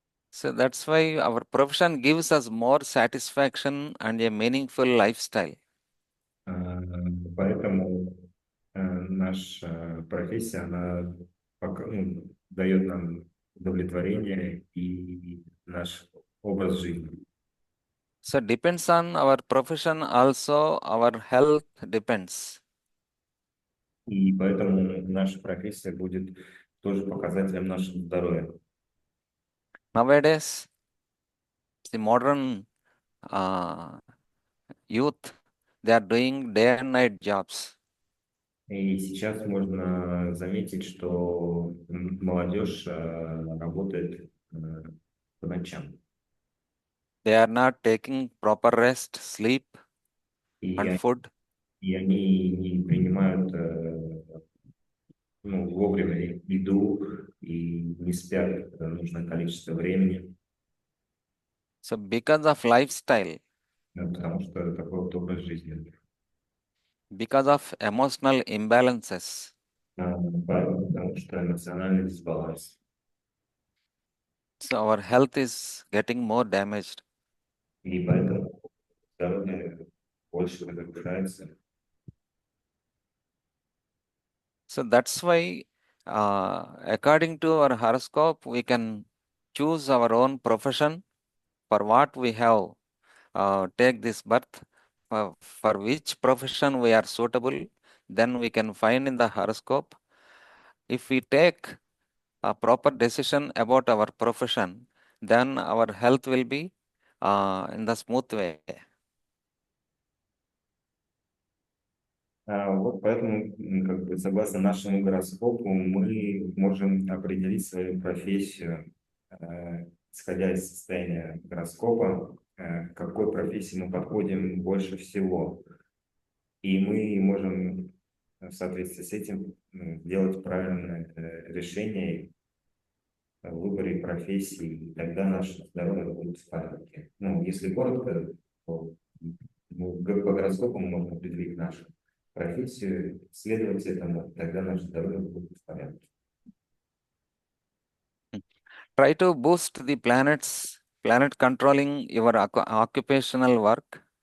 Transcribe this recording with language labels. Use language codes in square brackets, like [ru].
[en] So that's why our profession gives us more satisfaction and a meaningful lifestyle. [ru] Поэтому наша профессия, она дает нам удовлетворение и наш образ жизни. [en] So depends on our profession, also our health depends. [ru] И поэтому наша профессия будет тоже показателем нашего здоровья. [en] Nowadays, the modern youth, they are doing day and night jobs. [ru] И сейчас можно заметить, что молодежь работает по ночам. [en] They are not taking proper rest, sleep, [ru] И [en] and food. [ru] И они не принимают вовремя еду и не спят нужное количество времени, [en] So because of lifestyle, [ru] потому что такой вот образ жизни. [en] because of emotional imbalances, [ru] Потому что эмоциональный дисбаланс. [en] so our health is getting more damaged. [ru] И поэтому здоровье больше разрушается. [en] So that's why, according to our horoscope, we can choose our own profession for what we have take this birth, for which profession we are suitable. Then we can find in the horoscope. If we take a proper decision about our profession, then our health will be in the smooth way. [ru] Вот поэтому, как бы, согласно нашему гороскопу, мы можем определить свою профессию, исходя из состояния гороскопа, к какой профессии мы подходим больше всего. И мы можем в соответствии с этим делать правильное решение в выборе профессии, и тогда наше здоровье будет в порядке. Если коротко, то по гороскопу мы можем определить нашу профессию, следовать этому, тогда наше здоровье будет в порядке. [en] Try to boost the planet controlling your occupational work.